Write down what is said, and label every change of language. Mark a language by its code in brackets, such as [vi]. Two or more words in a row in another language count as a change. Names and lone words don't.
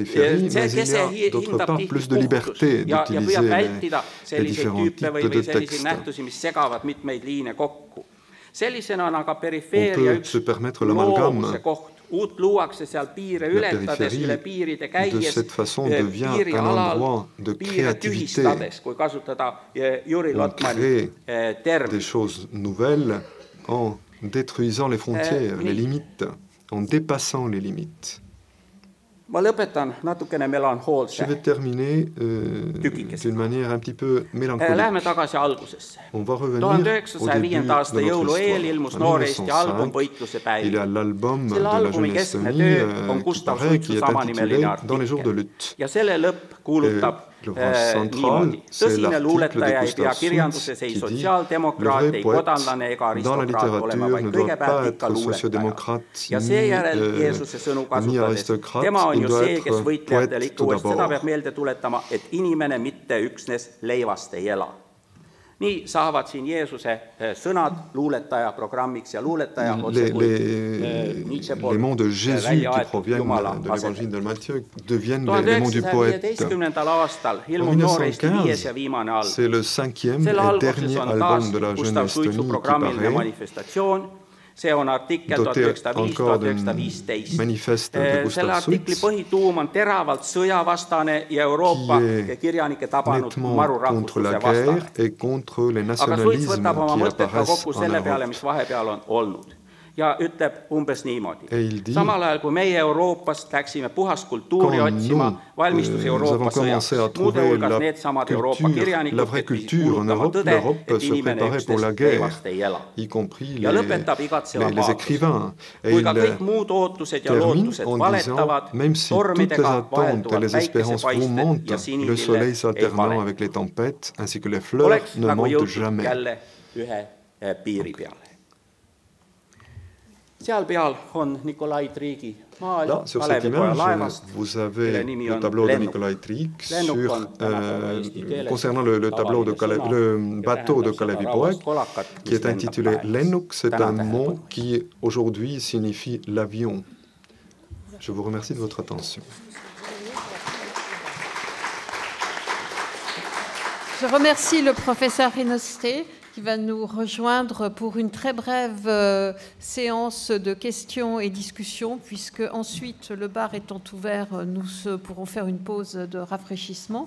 [et] Kese hindab tihti puhtust ja püüab vältida selliseid tüüpe või selliseid nähtusi, mis segavad mitmeid liine kokku. Sellisena on aga perifeeria üks loovuse koht. Uut luuakse seal piire ületades, üle piiride käies, piirialal, piire tühistades, kui kasutada Juri Lotmani termi. [fr] Des choses nouvelles en détruisant les frontières, les limites, en dépassant les limites. [et] Ma lõpetan natukene melanhoolse. [fr] Je vais terminer d'une manière un petit peu mélancolique. [et] Läheme tagasi algusesse. [fr] On va revenir au début de notre histoire. En 1905, il y a l'album de la jeune Estonie qui est intitulé Dans les jours de lutte. [et] Ja selle lõpp kuulutab niimoodi. Tõsine luuletaja ei pea kirjanduses ei sotsiaaldemokraat, ei kodanlane ega aristokraat olema, vaid kõigepealt ikka luuletaja. Ja seejärel Jeesuse sõnu kasutades, tema on ju see, kes võitlejatele ikka uuest seda peab meelde tuletama, et inimene mitte üksnes leivast ei ela. Nii saavad siin Jeesuse sõnad luuletaja programmiks ja luuletaja otsekui Nietzsche poolt välja aetud Jumala asemel. 1915. aastal ilmub Nooresti 5. ja viimane album. Selle alguses on taas Gustav Suitsu programmiline manifestatsioon. [fr] doté encore de manifeste de Gustav Suits, qui est nettement contre la guerre et contre les nationalismes qui apparaissent en Europe. [et] Ja ütleb umbes niimoodi. Samal ajal kui meie Euroopast läksime puhast kultuuri otsima, valmistus Euroopa sõjaks. Muude hulgas needsamad Euroopa kirjanikud kuulutama tõde, et inimene üksteist teevast ei ela. Ja lõpetab igatseva paadus. Kui ka kõik muud ootused ja lootused valetavad, tormidega vahelduvad päikesepaisted ja sinilille ei pane. Oleks nagu jõutud jälle ühe piiri peale. Seal peal on Nikolai Triigi maal, Kalevipoja laevast, kelle nimi on Lennuk. [fr] Lennuk on concernant le tableau de le bateau de Kalevipoeg, qui est intitulé Lennuk, c'est un mot qui aujourd'hui signifie l'avion. Je vous remercie de votre attention. Je remercie le professeur Henosté qui va nous rejoindre pour une très brève séance de questions et discussions, puisque ensuite, le bar étant ouvert, nous pourrons faire une pause de rafraîchissement.